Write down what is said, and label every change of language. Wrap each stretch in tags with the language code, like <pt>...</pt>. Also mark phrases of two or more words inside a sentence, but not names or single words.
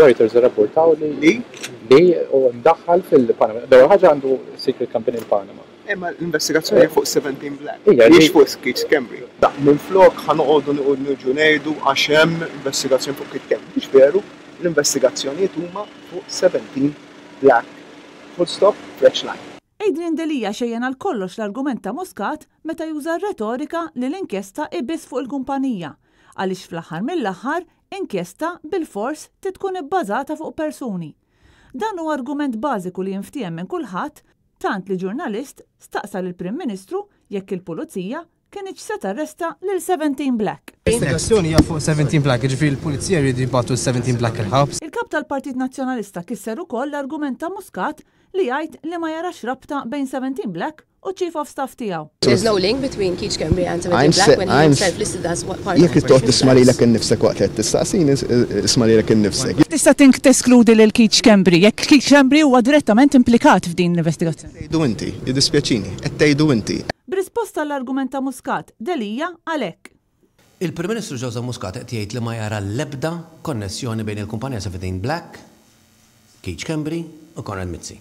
<mt>Reuters irrapportaw li u mdaħħal fil-Panama. L-ewwel ħaġa għandu</mt> <en>secret company</en> <mt>il-Panama. Imma l-investigazzjoni fuq 17 Black. Mhix fuq Keith Schembri. Minflok ħanoqogħdu niġu ngħidu għax hemm investigazzjoni fuq Keith Schembri. Mhix veru, l-investigazzjonijiet huma fuq 17 Black.</mt> <en>Full stop, fresh line.</en> <mt>Adrian Delia xejjen għal kollox l-argument ta' Muscat meta juża r-retorika li l-inkjesta ibiss fuq il-kumpanija, għaliex fl-aħħar mill-aħħar inkjesta bil-fors tkun ibbażata fuq persuni. Dan huwa argument bażiku li jinftiem minn kulħadd tant li ġurnalist staqsa lill-Prim Ministru jekk il-Pulizija kienx se tarresta lil 17 Black. L-investigazzjoni hija fuq 17 Black, ġifieri l-Pulizija jridu jibgħatu 17 Black il-ħabs. Il-kap tal-Partit Nazzjonalista kisser ukoll l-argument ta' Muscat li jgħid li ma jarax rabta bejn 17 Black u</mt> <en>Chief of Staff</en> <mt>tiegħu.</mt> <en>There's no link between Keith Schembri and 17 Black when he himself listed as what part of</en> <mt>Jekk trid tisma' lilek innifsek waqt qed tistaqsini isma' lilek innifsek. Tista' tink teskludi lil Keith Schembri jekk Keith Schembri huwa direttament implikat f'din l-investigazzjoni. Tgħidu inti, jiddispjaċini, qed tgħidu inti. B'risposta l-argument ta' Muscat, Delia għalhekk. Il-Prim Ministru Joseph Muscat qed jgħid li ma jara l-ebda konnessjoni bejn il-kumpanija 17 Black, Keith Schembri u Konrad Mizzi.</mt>